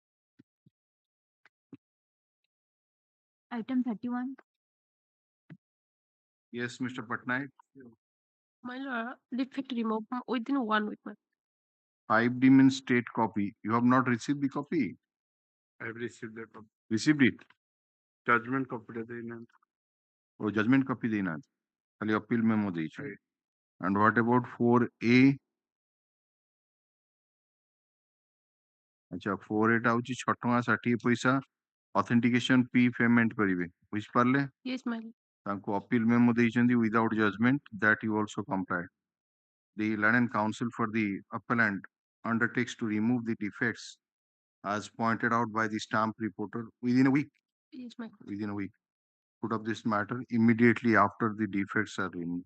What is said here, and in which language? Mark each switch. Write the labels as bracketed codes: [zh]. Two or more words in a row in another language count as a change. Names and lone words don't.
[en] Item 31. Yes, Mr. Patnaik. My lord, defect removed within 1 week. 5D means state copy. You have not received the copy. I have received the copy. Received it. Judgment copy [or] ଟା ଦେଇନାହାନ୍ତି। Oh, [en] judgment copy [or] ଦେଇନାହାନ୍ତି। ଖାଲି [en] appeal memo [or] ଦେଇଛୁ। [en] And what about 4A? अच्छा 4A [or] ଟା ହଉଛି [en] 6.60 authentication fee payment [or] କରିବେ। ବୁଝିପାରିଲେ? [en] Yes, my lord. ତାଙ୍କୁ appeal memo ଦେଇଛନ୍ତି without judgment, that you also complied. The learned counsel for the appellant undertakes to remove the defects as pointed out by the stamp reporter within a week. Yes, my lord. Within a week. Put up this matter immediately after the defects are removed.